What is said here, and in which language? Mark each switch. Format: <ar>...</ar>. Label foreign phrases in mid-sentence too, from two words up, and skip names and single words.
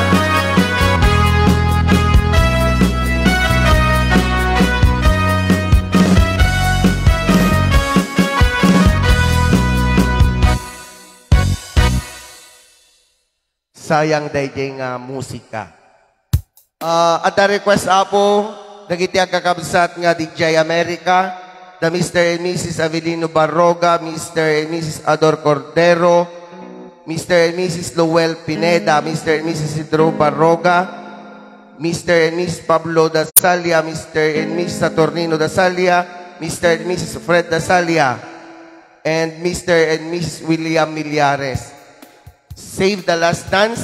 <ilo>sayang dayjay nga musika</ilo> <en>at the request</en> <ilo>apo dagiti agkakabsat nga</ilo> <en>DJ America the Mr. and Mrs. Avelino Barroga, Mr. and Mrs. Ador Cordero, Mr. and Mrs. Lowell Pineda, Mr. and Mrs. Isidro Barroga, Mr. and Mrs. Pablo Dasalia, Mr. and Mrs. Saturnino Dasalia, Mr. and Mrs. Fred Dasalia, and Mr. and Mrs. William Millares. Save the Last Dance.</en>